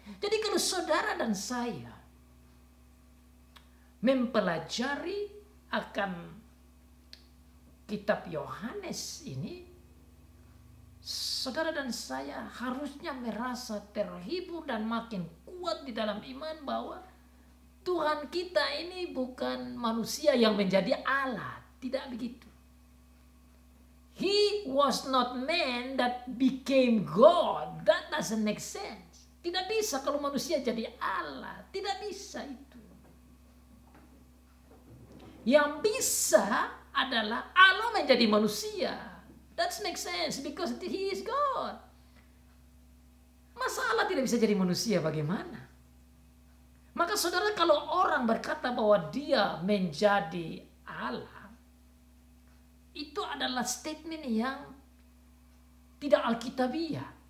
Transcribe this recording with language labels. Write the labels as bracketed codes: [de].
[id] Jadi kalau saudara dan saya mempelajari akan kitab Yohanes ini, saudara dan saya harusnya merasa terhibur dan makin kuat di dalam iman bahwa Tuhan kita ini bukan manusia yang menjadi Allah. Tidak begitu. [en] He was not man that became God. That doesn't make sense. [id] Tidak bisa kalau manusia jadi Allah. Tidak bisa itu. Yang bisa adalah Allah menjadi manusia. [en] That makes sense because he is God. [id] Masa Allah tidak bisa jadi manusia, bagaimana? Maka saudara, kalau orang berkata bahwa dia menjadi Allah, itu adalah statement yang tidak alkitabiah.